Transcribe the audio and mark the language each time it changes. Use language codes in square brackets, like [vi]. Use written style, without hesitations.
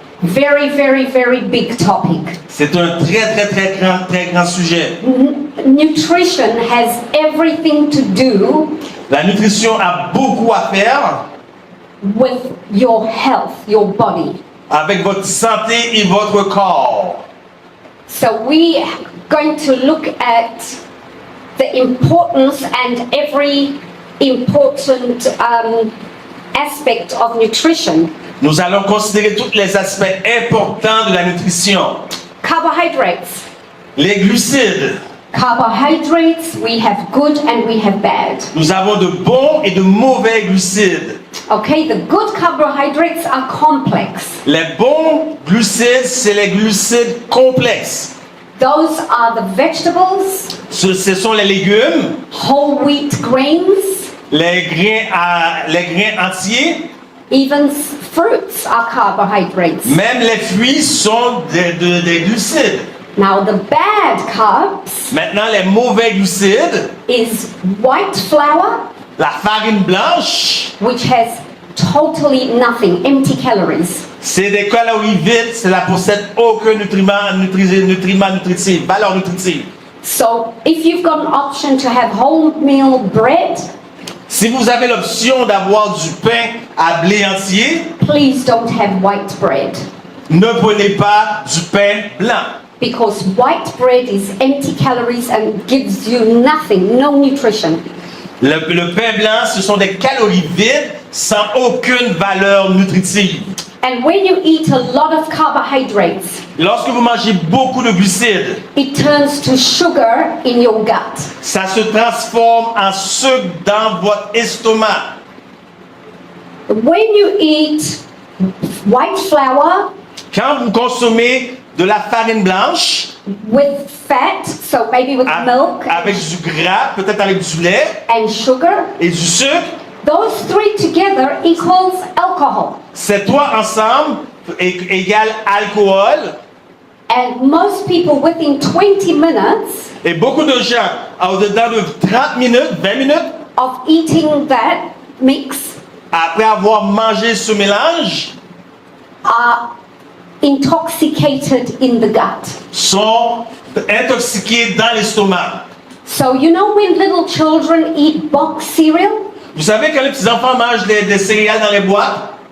[en] Very, very, very big topic. [fr] C'est un très grand sujet. [en] Nutrition has everything to do [fr] La nutrition a beaucoup à faire [en] with your health, your body. [fr] avec votre santé et votre corps. [en] So we are going to look at the importance and every important aspect of nutrition. [fr] Nous allons considérer tous les aspects importants de la nutrition. [en] Carbohydrates. [fr] Les glucides. [en] Carbohydrates, we have good and we have bad. [fr] Nous avons de bons et de mauvais glucides. [en] Okay, the good carbohydrates are complex. [fr] Les bons glucides, c'est les glucides complexes. [en] Those are the vegetables, [fr] Ce sont les légumes, [en] whole wheat grains, [fr] les grains entiers, [en] Even fruits are carbohydrates. [fr] Même les fruits sont des glucides. [en] Now, the bad carbs [fr] Maintenant, les mauvais glucides, [en] is white flour, [fr] la farine blanche, [en] which has totally nothing, empty calories. [fr] c'est des calories vides, cela possède aucun nutriment nutritif, valeur nutritive. [en] So, if you've got an option to have wholemeal bread, [fr] Si vous avez l'option d'avoir du pain à blé entier, [en] please don't have white bread. [fr] ne prenez pas du pain blanc. [en] Because white bread is empty calories and gives you nothing, no nutrition. [fr] Le pain blanc, ce sont des calories vides sans aucune valeur nutritive. [en] And when you eat a lot of carbohydrates, [fr] Lorsque vous mangez beaucoup de glucides, [en] it turns to sugar in your gut. [fr] ça se transforme en sucre dans votre estomac. [en] When you eat white flour [fr] Quand vous consommez de la farine blanche, [en] with fat, so maybe with milk [fr] avec du gras, peut-être avec du lait [en] and sugar, [fr] et du sucre, [en] those three together equals alcohol. [fr] ces trois ensemble égale alcool. [en] And most people within 20 minutes [fr] Et beaucoup de gens, au-dedans de 30 minutes, 20 minutes, [en] of eating that mix [fr] après avoir mangé ce mélange, [en] are intoxicated in the gut. [fr] sont intoxiqués dans l'estomac. [en] So you know when little children eat box cereal [fr] Vous savez quand les petits-enfants mangent des céréales dans les boîtes